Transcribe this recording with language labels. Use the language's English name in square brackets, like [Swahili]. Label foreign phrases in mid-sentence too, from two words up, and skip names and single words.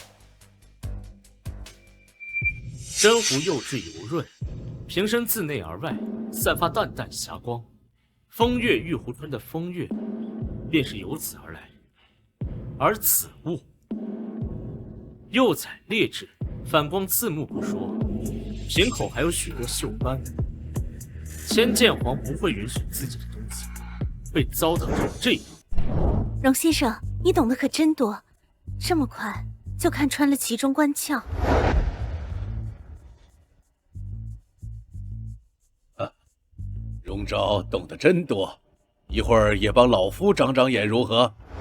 [Chinese] 真狐釉质油潤，瓶身自內而外散發淡淡霞光，風月玉壺春的風月便是由此而來。而此物釉彩劣質，反光刺目不說，瓶口還有許多鏽斑。千劍皇不會允許自己的東西被糟蹋成這樣。榮先生，你懂得可真多，這麼快就看穿了其中關竅。榮昭懂得真多，一會兒也幫老夫長長眼如何？